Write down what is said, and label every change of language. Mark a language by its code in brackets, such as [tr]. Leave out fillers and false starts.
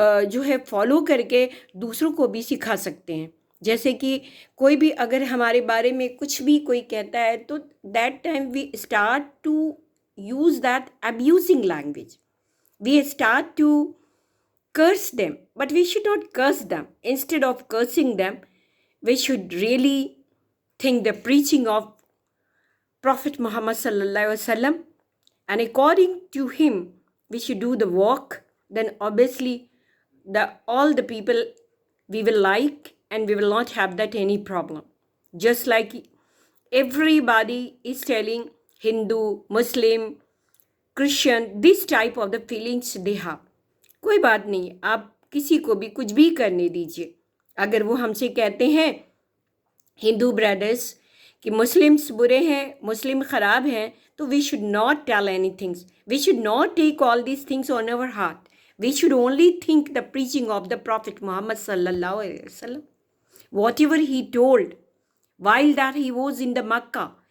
[ur] جو ہے فالو کر کے دوسروں کو بھی سکھا سکتے ہیں۔ جیسے کہ کوئی بھی اگر ہمارے بارے میں کچھ بھی کوئی کہتا ہے تو [en] That time we start to use that abusing language, we start to curse them, but we should not curse them. Instead of cursing them, we should really think the preaching of Prophet Muhammad sallallahu alaihi wasallam, and according to him we should do the work. Then obviously all the people we will like, and we will not have that any problem. Just like everybody is telling Hindu, Muslim, Christian, this type of the feelings they have. [ur] کوئی بات نہیں، آپ کسی کو بھی کچھ بھی کرنے دیجئے۔ اگر وہ ہم سے کہتے ہیں ہندو برادرز کہ مسلمس برے ہیں، مسلم خراب ہیں، [en] تو we should not tell any things, we should not take all these things on over heart, we should only think the preaching of the prophet Muhammad صلی اللہ علیہ وسلم، whatever he told while that he was in the Makkah.